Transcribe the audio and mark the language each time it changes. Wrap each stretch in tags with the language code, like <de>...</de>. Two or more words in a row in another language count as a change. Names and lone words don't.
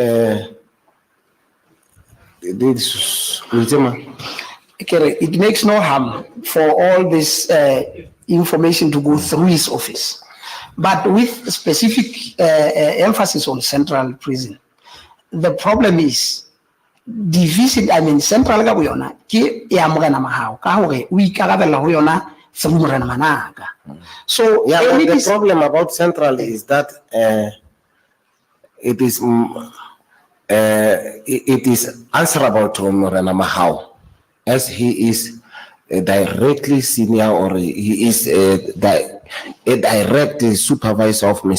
<en>it makes no harm for all this information to go through his office, but with specific emphasis on Central Prison. The problem is division. I mean,</en> <st>Central ga boyona ke ya mogena Mahao ka hore o ikarabella ho yona through Morena Manaka.</st> <en>So yeah, but the problem about Central is that it is answerable to Morena Mahao, as he is directly senior, or he is a direct supervisor of Mr.</en>